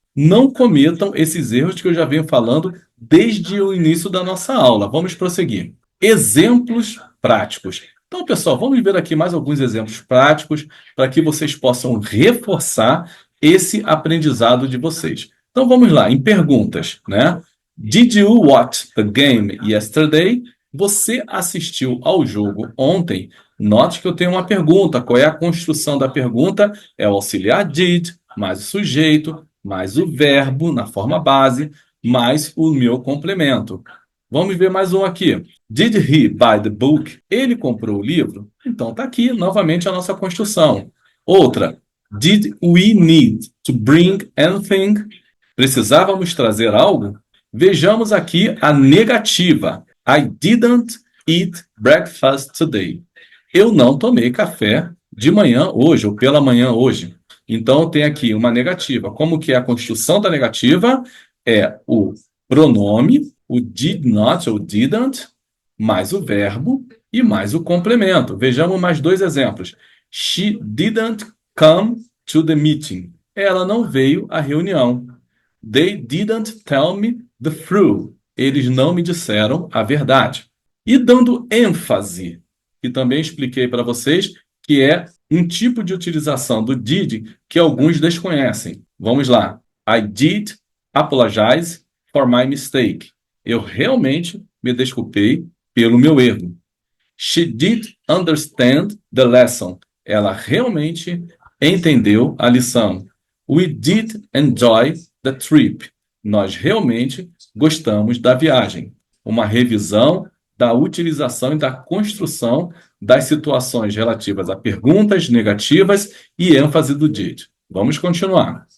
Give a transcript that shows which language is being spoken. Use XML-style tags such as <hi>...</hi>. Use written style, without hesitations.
<pt>Não cometam esses erros que eu já venho falando desde o início da nossa aula. Vamos prosseguir. Exemplos práticos. Então, pessoal, vamos ver aqui mais alguns exemplos práticos para que vocês possam reforçar esse aprendizado de vocês. Então, vamos lá, em perguntas, né?</pt> <en>Did you watch the game yesterday?</en> <pt>Você assistiu ao jogo ontem? Note que eu tenho uma pergunta. Qual é a construção da pergunta? É o auxiliar did, mais o sujeito, mais o verbo na forma base, mais o meu complemento. Vamos ver mais um aqui.</pt> <en>Did he buy the book?</en> <pt>Ele comprou o livro? Então, está aqui novamente a nossa construção. Outra.</pt> <en>Did we need to bring anything?</en> <pt>Precisávamos trazer algo? Vejamos aqui a negativa.</pt> <en>I didn't eat breakfast today.</en> <pt>Eu não tomei café de manhã hoje, ou pela manhã hoje. Então, tem aqui uma negativa. Como que é a construção da negativa? É o pronome o did not ou didn't, mais o verbo e mais o complemento. Vejamos mais dois exemplos.</pt> <en>She didn't come to the meeting.</en> <pt>Ela não veio à reunião.</pt> <en>They didn't tell me the truth.</en> <pt>Eles não me disseram a verdade. E dando ênfase, que também expliquei para vocês, que é um tipo de utilização do did que alguns desconhecem. Vamos lá.</pt> <en>I did apologize for my mistake.</en> <pt>Eu realmente me desculpei pelo meu erro.</pt> <en>She did understand the lesson.</en> <pt>Ela realmente entendeu a lição.</pt> <en>We did enjoy the trip.</en> <pt>Nós realmente gostamos da viagem. Uma revisão da utilização e da construção das situações relativas a perguntas negativas e ênfase do did. Vamos continuar.</pt>